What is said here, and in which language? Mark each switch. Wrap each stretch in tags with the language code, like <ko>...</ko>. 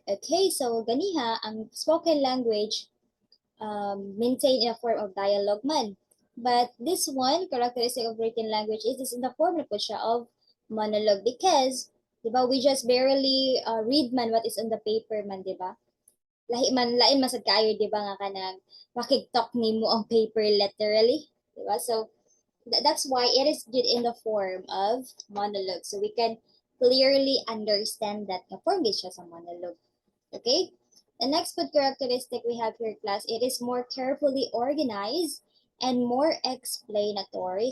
<en>Okay, so</en> <ceb>ganiha, ang</ceb> <en>spoken language maintained in a form of dialogue man. But this one, characteristic of written language is in the form</en> <ceb>na po siya</ceb> <en>of monologue because,</en> <ceb>di ba,</ceb> <en>we just barely read man what is on the paper</en> <ceb>man, di ba? Lain masad kaayo, di ba, nga kanang makiktok nimo ang paper literally, di ba?</ceb> <en>So, that's why it is good in the form of monologue. So we can clearly understand that the form is just a monologue. Okay? The next good characteristic we have here, class, it is more carefully organized and more explanatory.</en>